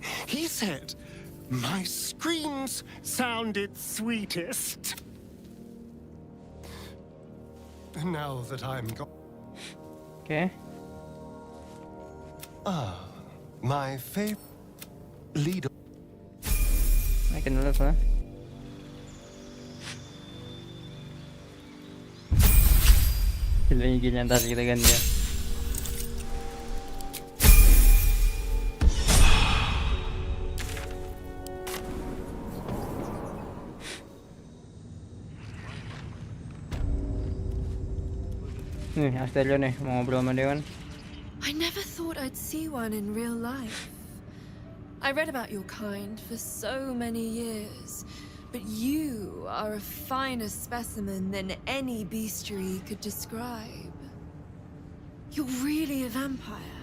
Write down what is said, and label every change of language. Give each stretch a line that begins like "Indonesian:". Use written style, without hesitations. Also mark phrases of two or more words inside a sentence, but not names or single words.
English: He said my screams sounded sweetest. Now that I'm gone. Okay. My favorite leader.
Indonesian: Naikin dulu pa.
Filipino: Sila yung ganyan, tapos kita ganyan.
Indonesian: Nih, Astelion nih, mau ngobrol sama Dewan.
English: I never thought I'd see one in real life. I read about your kind for so many years, but you are a finer specimen than any bestiary could describe. You're really a vampire.